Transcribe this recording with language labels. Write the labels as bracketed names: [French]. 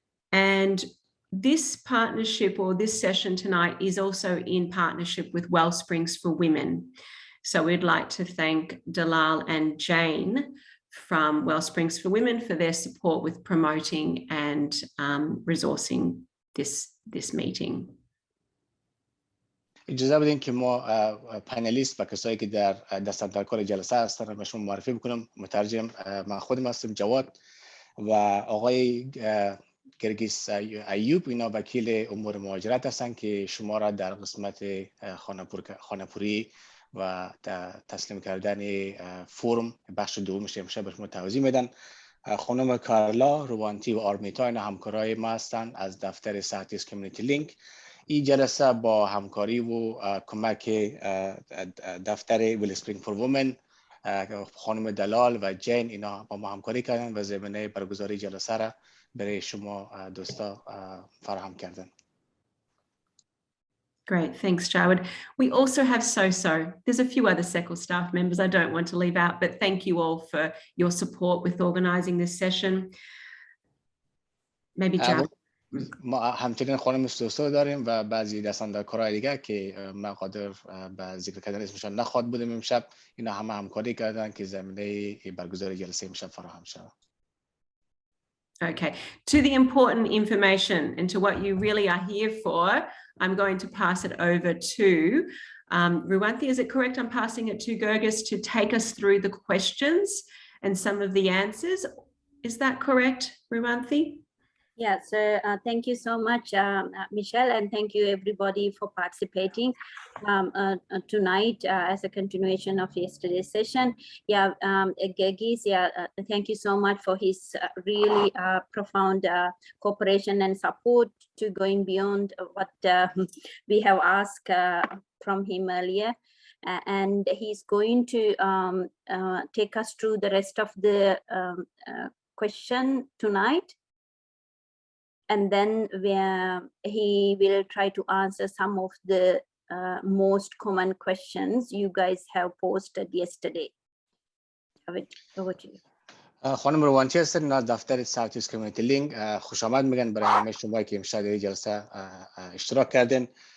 [English] And this partnership or this session tonight is also in partnership with Wellsprings for Women. So we'd like to thank Dalal and Jane from Wellsprings for Women for their support with promoting and resourcing this meeting. [Persian] اجازه بدین که ما پنلیست و کسایی که در دستاندرکار جلسه هستن رو شما معرفی بکنم. مترجم من خودم هستم، جواد، و آقای گرگیس ایوب، اینا وکیل امور مهاجرت هستن که شما را در قسمت خانه‌پوری و تسلیم کردن فرم بخش دومش امشب به شما توضیح میدن. خانم کارلا روانتی و آرمیتا اینا همکارای ما هستن از دفتر ساوث کمیونیتی لینک. این جلسه با همکاری و کمک دفتر ویلسپرینگ فور وومن، خانم دلال و جین اینا با ما همکاری کردن و زمینه برگزاری جلسه را برای شما دوستا فراهم کردن. [English] Great, thanks, Jawed. We also have So. There's a few other SECL staff members I don't want to leave out, but thank you all for your support with organising this session. Maybe Jawed. [Persian] ما همچنین خانم سوسو داریم و بعضی دستاندرکارهای دیگه که من قادر به ذکر کردن اسمشان نخواد بودیم امشب. اینا همه همکاری کردن که زمینه برگزاری جلسه امشب فراهم شود. [English] Okay, to the important information and to what you really are here for, I'm going to pass it over to Ruwanthi. Is it correct? I'm passing it to Gergis to take us through the questions and some of the answers. Is that correct, Ruwanthi? Yeah, so thank you so much, Michelle, and thank you everybody for participating tonight as a continuation of yesterday's session. Yeah, Gergis, thank you so much for his really profound cooperation and support to going beyond what we have asked from him earlier. And he's going to take us through the rest of the question tonight. And then he will try to answer some of the most common questions you guys have posted yesterday. Over to you. [Persian] خانم روانتی هستن از دفتر ساوث کمیونیتی لینک. خوش آمد میگن برای همه شما که امشب در جلسه اشتراک کردین.